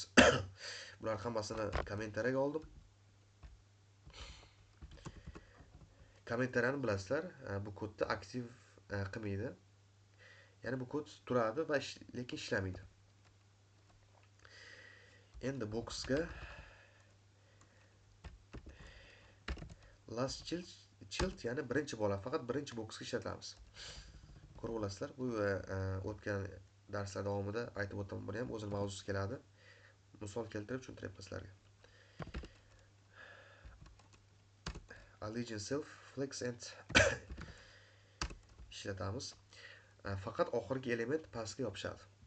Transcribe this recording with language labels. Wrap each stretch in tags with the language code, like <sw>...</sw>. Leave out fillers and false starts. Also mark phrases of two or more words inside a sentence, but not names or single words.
<uz>Bular hammasini kommentariyaga oldim. Kommentariyani bilasizlar, bu kodni aktiv qilmaydi. Ya'ni bu kod turadi va lekin ishlamaydi. Endi boxga</uz> <en>last child,</en> <uz>ya'ni birinchi bola, faqat birinchi boxga ishlatamiz. Ko'rib olasizlar, bu o'tgan darslar davomida aytib o'taman, buni ham o'zining mavzusi keladi. Misol keltirib tushuntiryapman sizlarga.</uz> <en>Align self flex and</en> <uz>ishlatamiz. Faqat oxirgi element pastga yopishadi.</uz>